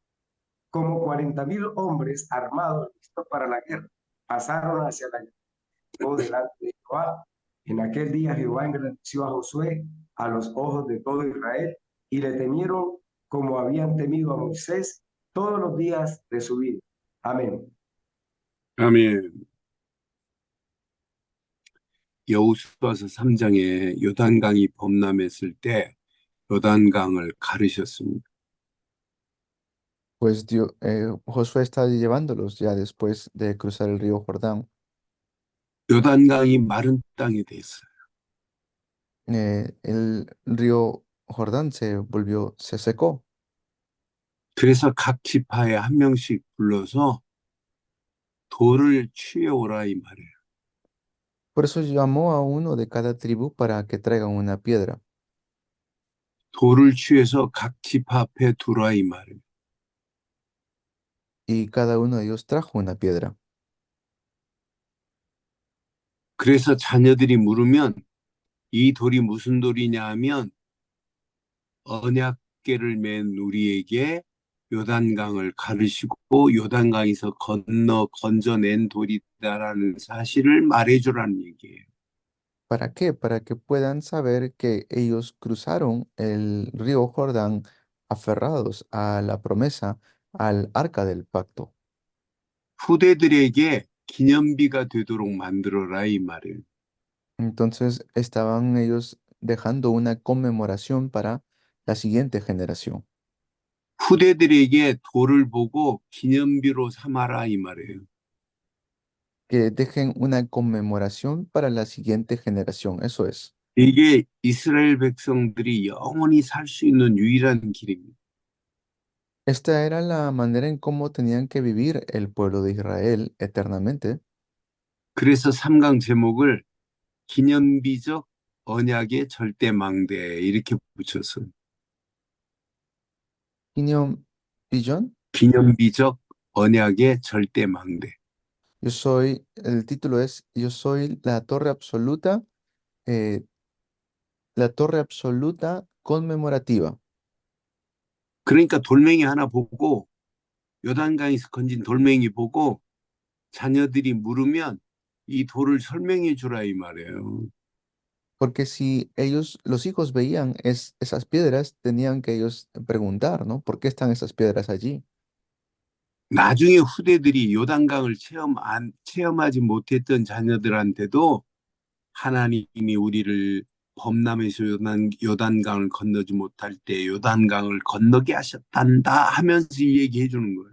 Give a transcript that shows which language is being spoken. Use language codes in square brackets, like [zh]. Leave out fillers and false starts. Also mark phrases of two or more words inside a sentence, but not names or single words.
[es] Como 40,000 hombres armados listos para la guerra pasaron hacia la guerra delante de Jehová. En aquel día Jehová engrandeció a Josué a los ojos de todo Israel, y le temieron como habían temido a Moisés todos los días de su vida. Amén. [ko] 아멘. 여호수아서 3장에 요단강이 범람했을 때 요단강을 가르셨습니다. [es] Pues Josué está llevándolos ya después de cruzar el río Jordán. [ko] 요단강이 마른 땅이 됐어요. [es] El río Jordán se secó. [ko] 그래서 각 지파에 한 명씩 불러서 돌을 취해 오라 이 말이에요. [es] Por eso llamó a uno de cada tribu para que traigan una piedra. [ko] 돌을 취해서 각 지파 앞에 두라 이 말이에요. [es] Y cada uno de ellos trajo una piedra. [ko] 그래서 자녀들이 물으면 이 돌이 무슨 돌이냐 하면 언약궤를 맨 우리에게 요단강을 가르시고 요단강에서 건져낸 돌이다라는 사실을 말해주라는 얘기예요. [es] ¿Para qué? Para que puedan saber que ellos cruzaron el río Jordán aferrados a la promesa, al arca del pacto. [ko] 후대들에게 기념비가 되도록 만들어라 이 말이에요. [es] Entonces estaban ellos dejando una conmemoración para la siguiente generación, [ko] 후대들에게 돌을 보고 기념비로 삼아라 이 말이에요. [es] que dejen una conmemoración para la siguiente generación. Eso es. [ko] 이게 이스라엘 백성들이 영원히 살 수 있는 유일한 길입니다. [es] Esta era la manera en cómo tenían que vivir el pueblo de Israel eternamente. [ko] 그래서 3강 제목을 기념비적 언약의 절대 망대 이렇게 붙였어요. Gideon Pillon, 기념비적 언약의 절대 망대. [es] el título es Yo soy eh, la torre absoluta conmemorativa. [ko] 그러니까 돌멩이 하나 보고 요단강에서 건진 돌멩이 보고 자녀들이 물으면 이 돌을 설명해 주라 이 말이에요. [es] Porque si ellos, los hijos veían esas piedras, tenían que ellos preguntar, ¿no? ¿Por qué están esas piedras allí? [ko] 나중에 후대들이 요단강을 체험하지 못했던 자녀들한테도 하나님이 우리를 범람에서 요단강을 건너지 못할 때 요단강을 건너게 하셨단다 하면서 이 얘기해 주는 거예요.